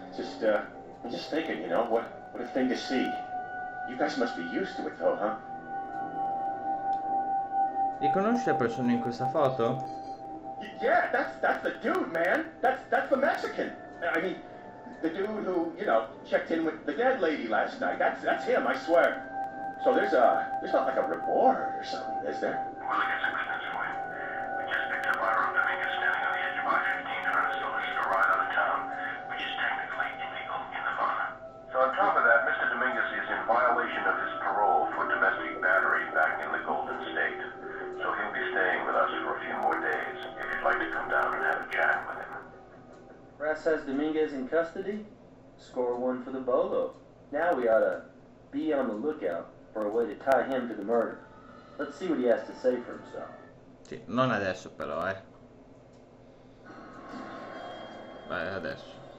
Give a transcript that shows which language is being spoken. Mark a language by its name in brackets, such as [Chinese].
[English] I'm just thinking, you know, what a thing to see. You guys must be used to it, though, huh? [Italian] Riconosci la persona in questa foto? [English] Yeah, that's the dude, man. That's the Mexican. I mean, the dude who, you know, checked in with the dead lady last night. That's him, I swear. So there's not like a reward or something, is there? Well, I got some good news for you. We just picked up Hiram Dominguez standing on the edge of I-15 trying to solicit a ride out of town, which is technically illegal in Nevada. So on top of that, Mr. Dominguez is in violation of his parole for domestic battery back in the Golden State. So he'll be staying with us for a few more days, if you'd like to come down and have a chat with him. Brass has Dominguez in custody? Score one for the bolo. Now we ought to be on the lookout for a way to tie him to the murder. Let's see what he has to say for himself. [Italian] Sì, non adesso però, Vai, adesso.